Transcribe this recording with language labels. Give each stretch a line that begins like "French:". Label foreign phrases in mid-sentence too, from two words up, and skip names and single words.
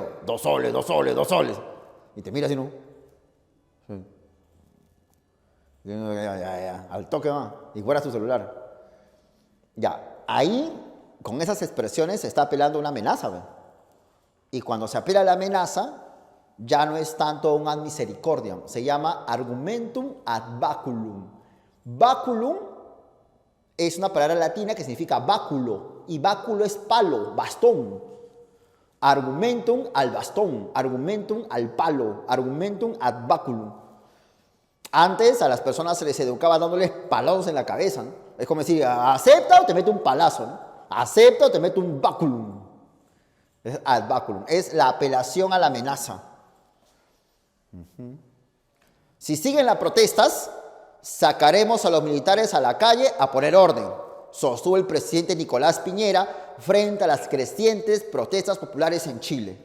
Spanish: 2 soles. Y te miras así, ¿no? Sí. Ya, al toque va. Y fuera su celular. Ya, ahí, con esas expresiones, se está apelando a una amenaza, ¿ve? Y cuando se apela a la amenaza, ya no es tanto un
Latin: ad misericordiam,
Spanish: se llama
Latin: argumentum ad baculum.
Spanish: Baculum es una palabra latina que significa báculo, y báculo es palo, bastón. Argumentum al bastón, argumentum al palo,
Latin: argumentum ad baculum.
Spanish: Antes a las personas se les educaba dándoles palazos en la cabeza, ¿no? Es como decir, acepta o te meto un palazo, ¿no? Acepta o te meto un baculum. Es
Latin: ad baculum,
Spanish: es la apelación a la amenaza. Si siguen las protestas, sacaremos a los militares a la calle a poner orden, sostuvo el presidente Nicolás Piñera frente a las crecientes protestas populares en Chile.